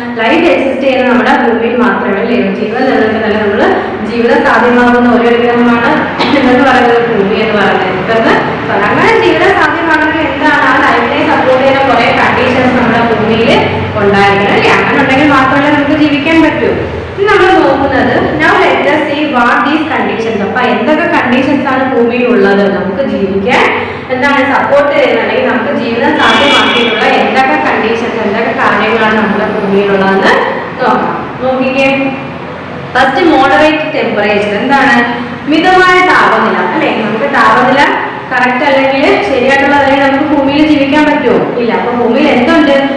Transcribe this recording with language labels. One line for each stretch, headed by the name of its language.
Malayalam: Life exist ചെയ്യുന്ന നമ്മുടെ ഭൂമിയിൽ മാത്രമേ ഉള്ളൂ. ജീവൻ നിലനിൽക്കുന്നല്ല, നമ്മൾ ജീവിതം സാധ്യമാകുന്ന ഒരു ഗ്രഹമാണ് എന്ന് പറയുന്നത് ഭൂമി എന്ന് പറയുന്നത്. അങ്ങനെ ജീവിതം സാധ്യമാണെങ്കിൽ എന്താണ്? ആ ലൈഫിനെ സപ്പോർട്ട് ചെയ്യുന്ന കുറെ കണ്ടീഷൻസ് നമ്മുടെ ഭൂമിയിൽ ഉണ്ടായിരിക്കണം അല്ലേ. അങ്ങനെ ഉണ്ടെങ്കിൽ മാത്രമല്ല നമുക്ക് ജീവിക്കാൻ പറ്റൂ. ഇനി നമ്മൾ നോക്കുന്നത്
English: now let us see what these conditions.
Malayalam: അപ്പൊ എന്തൊക്കെ കണ്ടീഷൻസ് ആണ് ഭൂമിയിൽ ഉള്ളത് നമുക്ക് ജീവിക്കാൻ എന്താണ് സപ്പോർട്ട് ചെയ്യുന്നത്, അല്ലെങ്കിൽ നമുക്ക് ജീവിതം സാധ്യമാക്കിയിട്ടുള്ള എന്തൊക്കെ കണ്ടീഷൻസ്, എന്തൊക്കെ കാര്യങ്ങളാണ് നമ്മുടെ ഭൂമിയിലുള്ളതെന്ന് നോക്കാം. നോക്കിക്കേ,
English: First moderate temperature.
Malayalam: എന്താണ്? മിതമായ താപനില അല്ലെ. നമുക്ക് താപനില കറക്റ്റ് അല്ലെങ്കിൽ ശരിയായിട്ടുള്ള അല്ലെങ്കിൽ നമുക്ക് ഭൂമിയിൽ ജീവിക്കാൻ പറ്റുമോ? ഇല്ല. അപ്പൊ ഭൂമിയിൽ എന്തുണ്ട്?